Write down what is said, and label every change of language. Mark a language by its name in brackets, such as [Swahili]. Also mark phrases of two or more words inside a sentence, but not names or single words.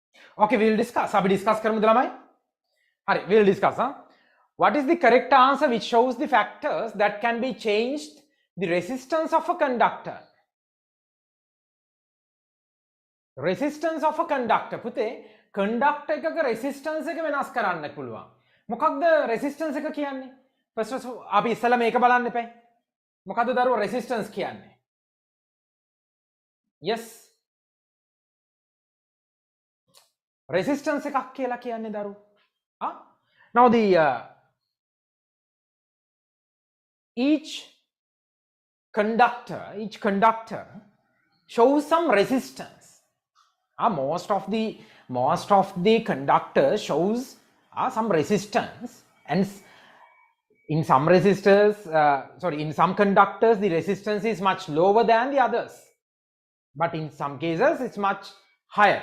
[English] Okay, we will discuss. [Sinhala] අපි discuss කරමුද ළමයි? හරි, [English] we will discuss. What is the correct answer which shows the factors that can be changed the resistance of a conductor? Resistance of a conductor. [Sinhala] පුතේ conductor එකක resistance එක වෙනස් කරන්න පුළුවන්. මොකක්ද resistance එක කියන්නේ? [English] First of all [Sinhala] අපි ඉස්සෙල්ලා මේක බලන්න එපා. මොකද්ද දරුවෝ resistance කියන්නේ? Yes. Resistance එකක් කියලා කියන්නේ දරුවෝ. [English] Now the each conductor shows some resistance. Most of the conductors shows some resistance, and in some conductors the resistance is much lower than the others, but in some cases it's much higher.